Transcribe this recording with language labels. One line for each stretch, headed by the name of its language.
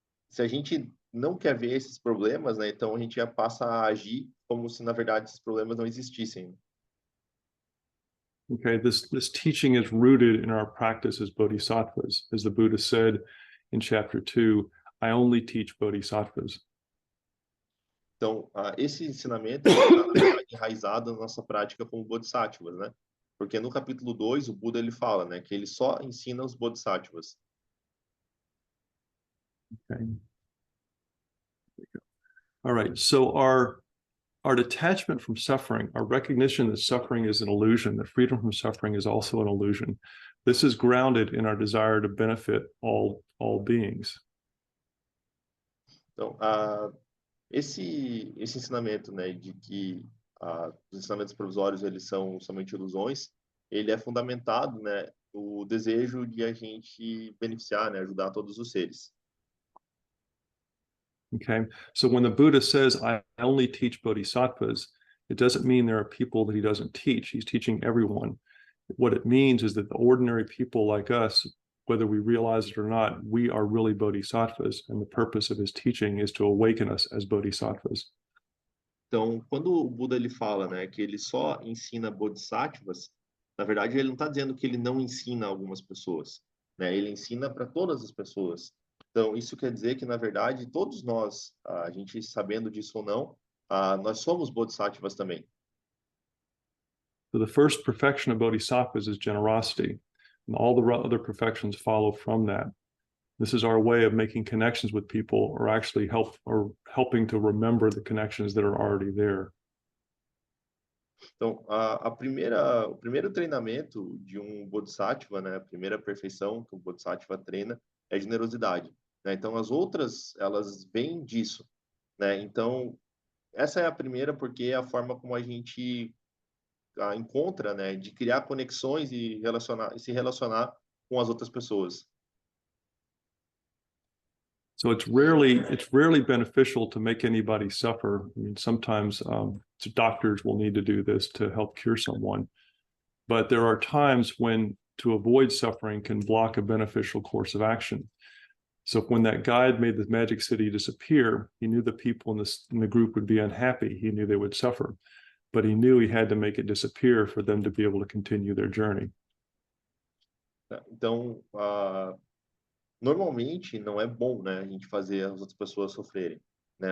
Portuguese: Se a gente não quer ver esses problemas, né, então a gente já passa a agir como se, na verdade, esses problemas não existissem.
English: Okay, this teaching is rooted in our practice as bodhisattvas. As the Buddha said in chapter 2, I only teach bodhisattvas.
Portuguese: Então, esse ensinamento está enraizado na nossa prática como bodhisattvas, né? Porque no capítulo 2, o Buda ele fala, né, que ele só ensina os bodhisattvas. Okay.
English: All right, so our detachment from suffering, our recognition that suffering is an illusion, that freedom from suffering is also an illusion. This is grounded in our desire to benefit all beings.
Portuguese: Então, esse ensinamento, né, de que os ensinamentos provisórios eles são somente ilusões, ele é fundamentado, né, no desejo de a gente beneficiar, né, ajudar todos os seres.
English: Okay, so when the Buddha says, I only teach bodhisattvas, it doesn't mean there are people that he doesn't teach. He's teaching everyone. What it means is that the ordinary people like us, whether we realize it or not, we are really bodhisattvas, and the purpose of his teaching is to awaken us as bodhisattvas.
Portuguese: Então, quando o Buda ele fala, né, que ele só ensina bodhisattvas, na verdade ele não está dizendo que ele não ensina algumas pessoas, né? Ele ensina para todas as pessoas. Então, isso quer dizer que, na verdade, todos nós, a gente sabendo disso ou não, nós somos bodhisattvas também.
English: So the first perfection of bodhisattvas is generosity, and all the other perfections follow from that. This is our way of making connections with people, or actually helping to remember the connections that are already there.
Portuguese: Então, o primeiro treinamento de um bodhisattva, né, a primeira perfeição que um bodhisattva treina é generosidade, né? Então, as outras, elas vêm disso, né? Então, essa é a primeira porque é a forma como a gente encontra, né, de criar conexões e se relacionar com as outras pessoas.
English: So it's rarely beneficial to make anybody suffer. I mean, sometimes doctors will need to do this to help cure someone. but there are times when to avoid suffering can block a beneficial course of action. So when that guide made the magic city disappear, he knew the people in the group would be unhappy. He knew they would suffer, but he knew he had to make it disappear for them to be able to continue their journey.
Portuguese: Então, normalmente não é bom, né, a gente fazer as outras pessoas sofrerem, né?